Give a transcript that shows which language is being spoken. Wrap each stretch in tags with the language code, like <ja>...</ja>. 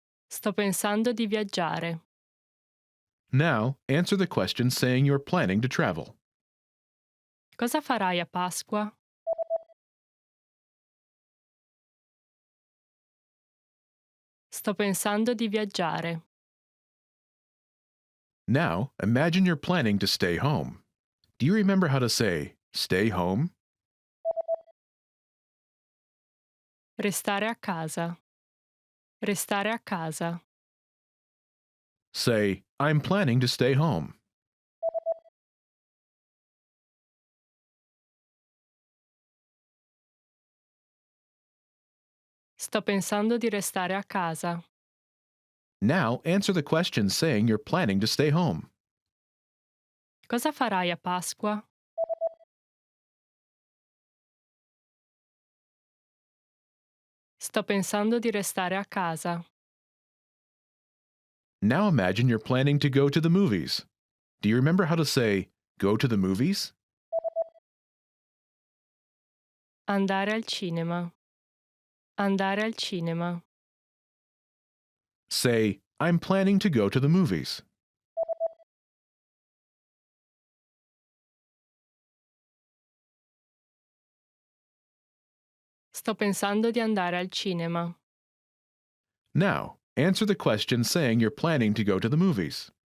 <it>Sto pensando di viaggiare.</it> <en>Now, answer the question saying you're planning to travel.</en> <it>Cosa farai a Pasqua? Sto pensando di viaggiare.</it> <en>Now, imagine you're planning to stay home. Do you remember how to say stay home?</en> <it>Restare a casa. Restare a casa.</it> <en>Say, I'm planning to stay home.</en> <it>Sto pensando di restare a casa.</it> <en>Now, answer the question saying you're planning to stay home.</en> <it>Cosa farai a Pasqua? Sto pensando di restare a casa.</it> <en>Now imagine you're planning to go to the movies. Do you remember how to say go to the movies?</en> <it>Andare al cinema. Andare al cinema.</it> <en>Say, I'm planning to go to the movies.</en> <it>Sto pensando di andare al cinema.</it> <en>Now, answer the question saying you're planning to go to the movies.</en>